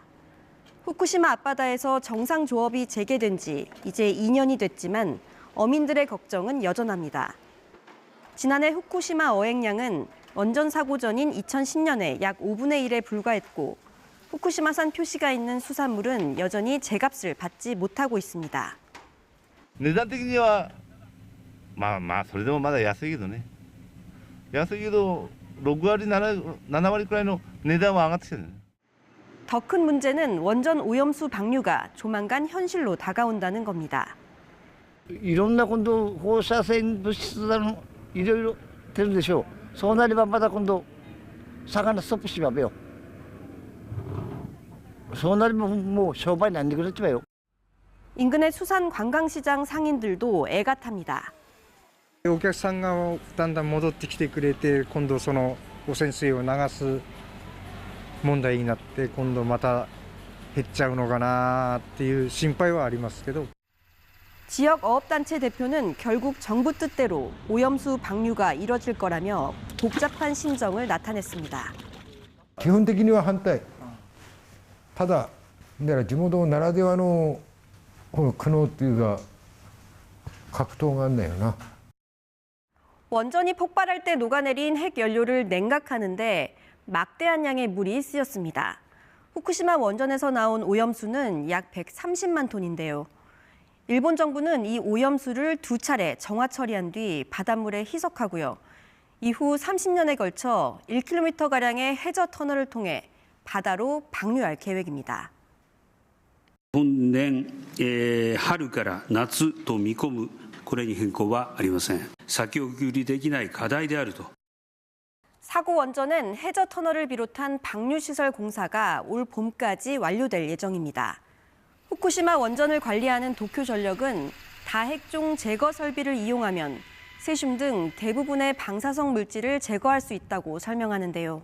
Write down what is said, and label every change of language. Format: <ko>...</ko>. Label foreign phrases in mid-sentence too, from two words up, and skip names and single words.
<ko>후쿠시마 앞바다에서 정상 조업이 재개된 지 이제 2년이 됐지만 어민들의 걱정은 여전합니다. 지난해 후쿠시마 어획량은 원전 사고 전인 2010년에 약 5분의 1에 불과했고 후쿠시마산 표시가 있는 수산물은 여전히 제값을 받지 못하고 있습니다.</ko> <ja>値段的にはそれでもまだ安いけどね。安いけど6割7割くらいの値段は上がってきてる。</ja> <ko>더 큰 문제는 원전 오염수 방류가 조만간 현실로 다가온다는 겁니다.</ko> <ja>いろんな今度放射線物質だのいろいろ出るでしょう。そうなればまた今度魚ストップしまべよ。そうなればもう商売になんでくれちまよ。</ja> <ko>인근의 수산 관광시장 상인들도 애가 탑니다.</ko> <ja>お客さんがだんだん戻ってきてくれて、今度その汚染水を流す問題になって、今度また減っちゃうのかなっていう心配はありますけど。</ja> <ko>지역 어업단체 대표는 결국 정부 뜻대로 오염수 방류가 이뤄질 거라며 복잡한 심정을 나타냈습니다.</ko> <ja>基本的には反対。ただ、地元ならではのこの苦悩っていうか格闘があるんだよな。</ja> <ko>원전이 폭발할 때 녹아내린 핵 연료를 냉각하는데 막대한 양의 물이 쓰였습니다. 후쿠시마 원전에서 나온 오염수는 약 130만 톤인데요. 일본 정부는 이 오염수를 2차례 정화 처리한 뒤 바닷물에 희석하고요. 이후 30년에 걸쳐 1km가량의 해저 터널을 통해 바다로 방류할 계획입니다.</ko> <ja>本年、春から夏と見込むこれに変更はありません。先送りできない課題であると。</ja> <ko>사고 원전은 해저 터널을 비롯한 방류시설 공사가 올 봄까지 완료될 예정입니다. 후쿠시마 원전을 관리하는 도쿄전력은 다핵종 제거 설비를 이용하면 세슘 등 대부분의 방사성 물질을 제거할 수 있다고 설명하는데요.</ko>